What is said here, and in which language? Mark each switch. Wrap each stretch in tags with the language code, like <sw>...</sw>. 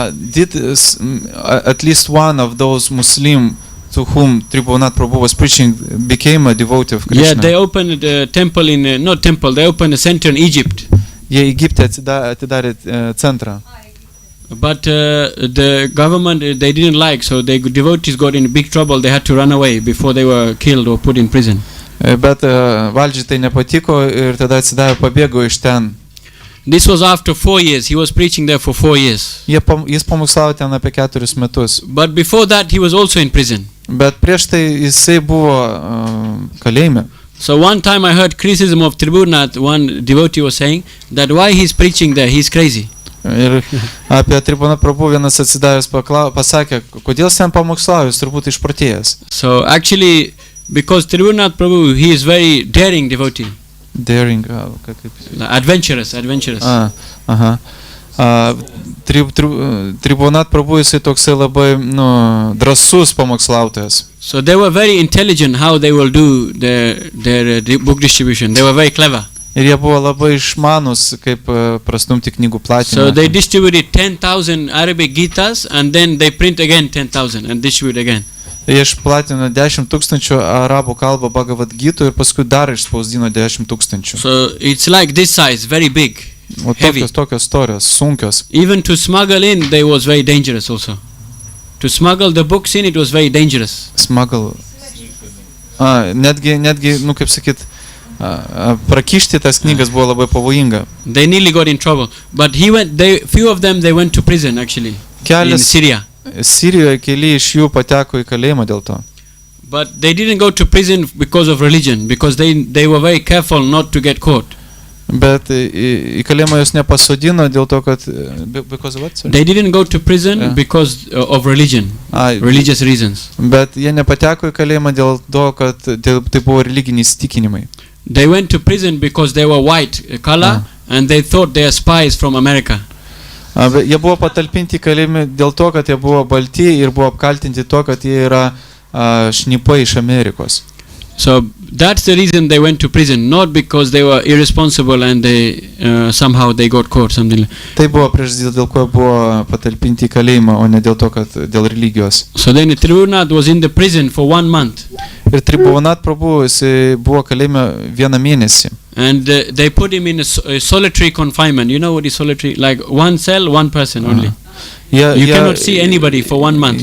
<en>Did at least one of those Muslim to whom Tribhuvanatha Prabhu was preaching became a devotee of Krishna? Yeah, they opened a temple in, not temple, they opened a center in Egypt.</en> <lt>Jie Egipte atidarė centrą.</lt> <en>But the government, they didn't like, so the devotees got in big trouble. They had to run away before they were killed or put in prison.</en> <lt>Bet valdžiai tai nepatiko ir tada atsidavę pabėgo iš ten.</lt> <en>This was after 4 years. He was preaching there for 4 years.</en> <lt>Jis pamokslavo ten apie 4 metus.</lt> <en>But before that, he was also in prison.</en> <lt>Bet prieš tai jisai buvo kalėjime.</lt> <en>So one time I heard criticism of Tribhunath. One devotee was saying that why he's preaching there, he's crazy.</en> <lt>Ir apie Tribhunath Prabhu vienas atsidavęs pasakė, kodėl jis ten pamokslauja, jis turbūt išprotėjęs.</lt> <en>So actually, because Tribhunath Prabhu, he is very daring devotee. Daring, adventurous.</en> <lt>Aha. Tribhunath Prabhu jisai toksai labai, drąsus pamokslautojas.</lt> <en>So they were very intelligent how they will do their book distribution. They were very clever.</en> <lt>Ir jie buvo labai išmanus, kaip prastumti knygų platinimą.</lt> <en>So they distributed 10,000 Arabic Gitas and then they print again 10,000 and distribute again.</en> <lt>Jie išplatino 10,000 arabų kalbą Bhagavad Gitų ir paskui dar išspausdino 10,000.</lt> <en>So it's like this size, very big, heavy.</en> <lt>Tokios storios, sunkios.</lt> <en>Even to smuggle in, they was very dangerous also. To smuggle the books in, it was very dangerous. Smuggle.</en> <lt>Netgi, kaip sakyt, prakišti tas knygas buvo labai pavojinga.</lt> <en>They nearly got in trouble, but few of them they went to prison actually in Syria.</en> <lt>Sirijoje keli iš jų pateko į kalėjimą dėl to.</lt> <en>But they didn't go to prison because of religion, because they were very careful not to get caught.</en> <lt>Bet į kalėjimą jos nepasodino dėl to, kad</lt> <en>because of what? Sorry? They didn't go to prison because of religion, religious reasons.</en> <lt>Bet jie nepateko į kalėjimą dėl to, kad tai buvo religiniai įsitikinimai.</lt> <en>They went to prison because they were white color and they thought they are spies from America.</en> <lt>Jie buvo patalpinti į kalėjimą dėl to, kad jie buvo balti ir buvo apkaltinti to, kad jie yra šnipai iš Amerikos.</lt> <en>So that's the reason they went to prison, not because they were irresponsible and they somehow they got caught something like.</en> <lt>Tai buvo priežastis, dėl ko buvo patalpinti į kalėjimą, o ne dėl to, kad dėl religijos.</lt> <en>So then Tribhunath was in the prison for 1 month.</en> <lt>Ir Tribhunath Prabhu jis buvo kalėjime 1 mėnesį.</lt> <en>And they put him in a solitary confinement. You know what is solitary? Like one cell, one person only. You cannot see anybody for 1 month.</en>